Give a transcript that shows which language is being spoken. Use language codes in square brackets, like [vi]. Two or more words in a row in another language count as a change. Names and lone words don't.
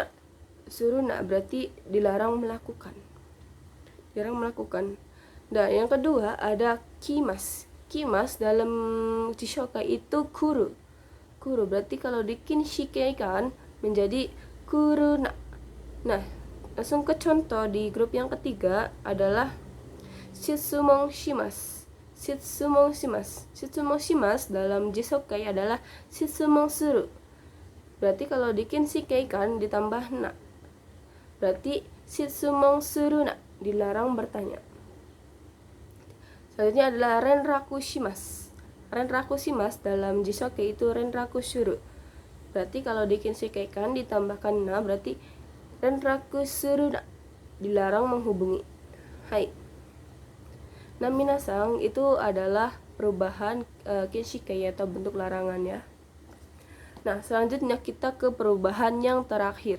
[id] Berarti dilarang melakukan. Nah, yang kedua ada kimas. Kimas dalam jisokei itu kuru. Berarti kalau di kinshikei kan menjadi kuruna. Nah, langsung ke contoh di grup yang ketiga adalah [ja] 質問します. 質問します [id] dalam jisokei adalah [ja] 質問する. [id] Berarti kalau di kinshikei kan ditambah na. Berarti [ja] 質問するな, [id] dilarang bertanya. Selanjutnya adalah [ja] 連絡します. [id] Dalam jisokei itu [ja] 連絡する. [id] Berarti kalau dikinshikaikan ditambahkan na berarti [ja] 連絡するな, [id] dilarang menghubungi. Hai. Nah, minasang itu adalah perubahan kinshikai atau bentuk larangan ya. Nah, selanjutnya kita ke perubahan yang terakhir.